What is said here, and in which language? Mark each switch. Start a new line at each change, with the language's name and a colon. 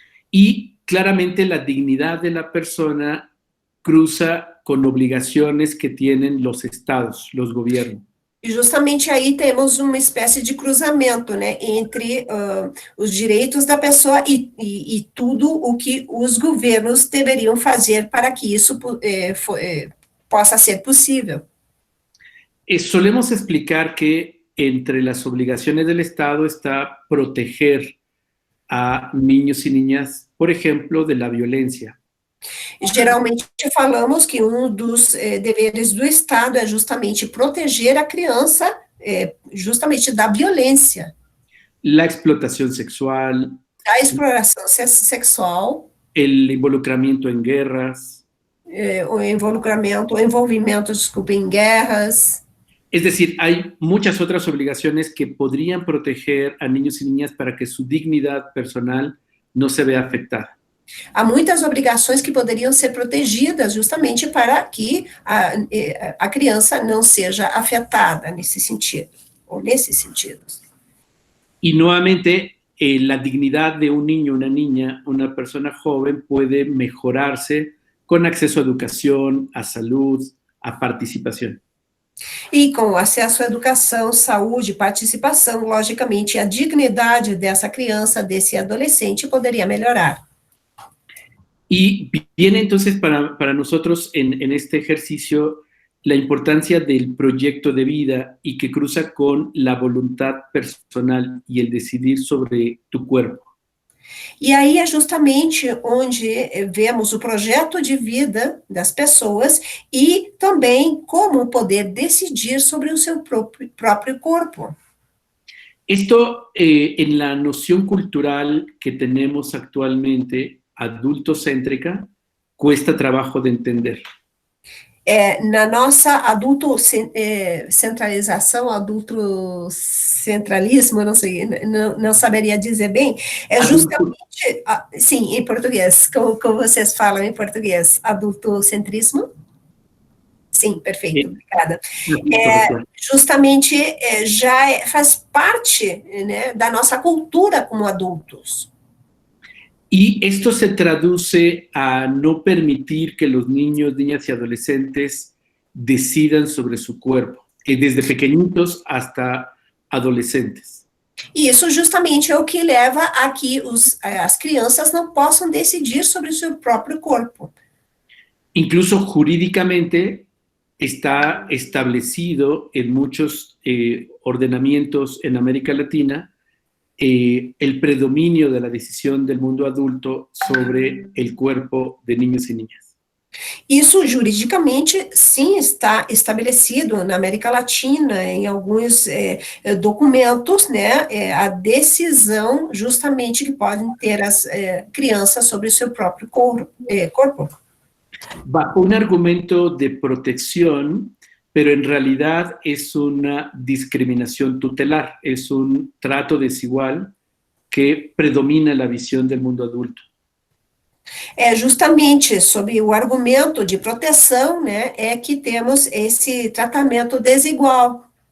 Spanish: Y claramente la dignidad de la persona cruza con obligaciones que tienen los estados, los gobiernos.
Portuguese: E justamente aí temos uma espécie de cruzamento, né, entre os direitos da pessoa e tudo o que os governos deveriam fazer para que isso possa ser possível.
Spanish: Solemos explicar que entre las obligaciones del Estado está proteger a niños y niñas, por ejemplo, de la violencia.
Portuguese: Geralmente falamos que um dos deveres do Estado é justamente proteger a criança justamente da violência.
Spanish: La explotación sexual.
Portuguese: A exploração sexual.
Spanish: El involucramiento en guerras.
Portuguese: O envolvimento, desculpe, em guerras.
Spanish: Es decir, hay muchas otras obligaciones que podrían proteger a niños y niñas para que su dignidad personal no se vea afectada.
Portuguese: Há muitas obrigações que poderiam ser protegidas justamente para que a criança não seja afetada nesse sentido, ou nesses sentidos.
Spanish: Y nuevamente, la dignidad de un niño, una niña, una persona joven puede mejorarse con acceso a educación, a salud, a participación.
Portuguese: E com acesso à educação, saúde, participação, logicamente, a dignidade dessa criança, desse adolescente, poderia melhorar.
Spanish: Y viene entonces para nosotros en este ejercicio la importancia del proyecto de vida y que cruza con la voluntad personal y el decidir sobre tu cuerpo.
Portuguese: E aí é justamente onde vemos o projeto de vida das pessoas e também como poder decidir sobre o seu próprio corpo.
Spanish: Esto en la noción cultural que tenemos actualmente, adultocéntrica, cuesta trabajo de entender.
Portuguese: Na nossa centralização, adultocentralismo, não sei, não saberia dizer bem, é justamente, sim, em português, como vocês falam em português, adultocentrismo? Sim, perfeito, obrigada. Justamente já faz parte, né, da nossa cultura como adultos.
Spanish: Y esto se traduce a no permitir que los niños, niñas y adolescentes decidan sobre su cuerpo, desde pequeñitos hasta adolescentes.
Portuguese: E isso justamente é o que leva a que as crianças não possam decidir sobre o seu próprio corpo.
Spanish: Incluso jurídicamente está establecido en muchos ordenamientos en América Latina el predominio de la decisión del mundo adulto sobre el cuerpo de niños y niñas.
Portuguese: Isso juridicamente sim está estabelecido na América Latina, em alguns documentos, né, a decisão justamente que podem ter as crianças sobre o seu próprio corpo.
Spanish: Bajo un argumento de protección, pero en realidad es una discriminación tutelar, es un trato desigual que predomina la visión del mundo adulto.
Portuguese: Justamente sob o argumento de proteção, né, é que temos esse tratamento desigual.